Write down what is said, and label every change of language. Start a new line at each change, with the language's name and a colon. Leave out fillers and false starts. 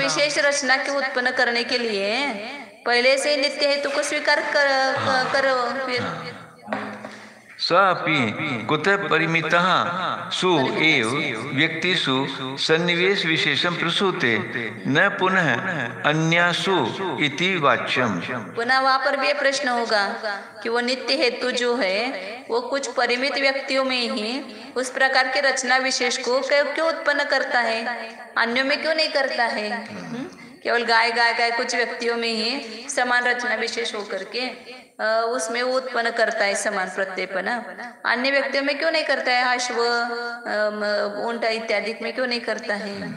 Hindi: विशेष रचना के उत्पन्न करने के लिए पहले से नित्य हेतु को स्वीकार करो। फिर
Sanskrit: सापि कुतः परिमितः सु एव व्यक्तिषु सन्निवेश विशेषं प्रसूते न पुनः अन्यासु इति वाच्यम।
Hindi: पुनः वहाँ पर भी ये प्रश्न होगा कि वो नित्य हेतु जो है वो कुछ परिमित व्यक्तियों में ही उस प्रकार के रचना विशेष को क्यों उत्पन्न करता है, अन्यों में क्यों नहीं करता है। केवल गाय गाय गाय कुछ व्यक्तियों में ही समान रचना विशेष होकर के उसमें वो उत्पन्न करता है समान प्रत्ययपना, अन्य व्यक्तियों में क्यों नहीं करता है, अश्व ऊंट इत्यादि में क्यों नहीं करता है।